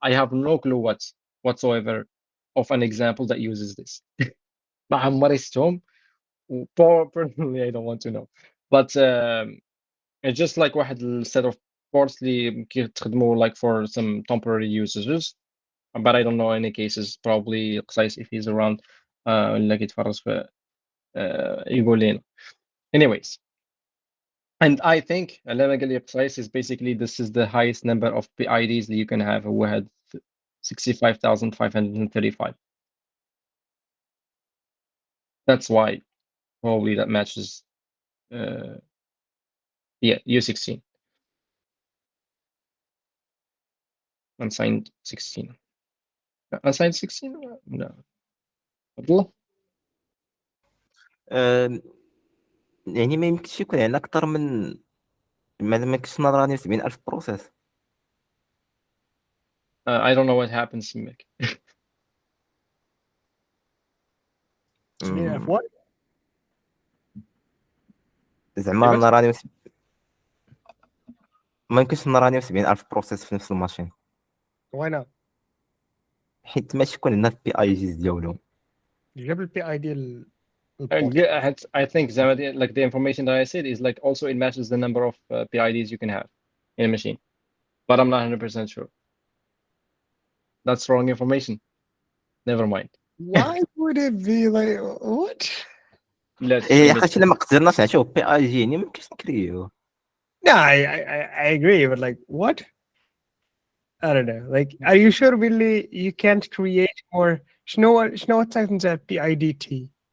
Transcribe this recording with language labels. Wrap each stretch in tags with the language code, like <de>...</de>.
<en>I have no clue whatsoever of an example that uses this.</en> <ar>ما عمري شفتهم</ar> <en>personally I don't want to know but it's just like</en> <ar>واحد set of ports اللي كيتخدموا</ar> <en>like for some temporary usages but I don't know any cases. Probably قصيص if he's around</en> <ar>اللي كيتفرج في يقول لنا.</ar> <en>Anyways, and I think</en> <ar>على ما قال لي</ar> <en>قصيص is basically this is the highest number of PIDs that you can have. هو had 65,535. That's why probably that matches yeah U16 unsigned 16 unsigned 16 no</en> <ar>والله يعني ما يمكنش يكون عندنا اكثر من ما يمكنش نهضر على 70,000 بروسيس.</ar> <en>I don't know what happens to Mick. Yeah, what?</en> <ar>زعما كيفاش؟ نراني ما يمكنش نراني 70,000 بروسيس في نفس الماشين</ar> <en>Why not?</en> <ar>حيت ماشي يكون عندنا بي اي جيز ديالهم. جاب البي اي ديال</ar> <en>I think like the information that I said is like also it matches the number of PIDs you can have in a machine, but I'm not 100% sure. That's wrong information. Never mind. Why would it be like what? Let's</en> <ar>ايه</ar> <en>change it.</en> <ar>حيت الا ما قدرناش نعطيو بي اي جي يعني ما يمكنش نكريو.</ar> <en>No, I agree, but like what? I don't know. Like, are you sure really you can't create more?</en> <ar>شنو تايتنز PIDT?</ar>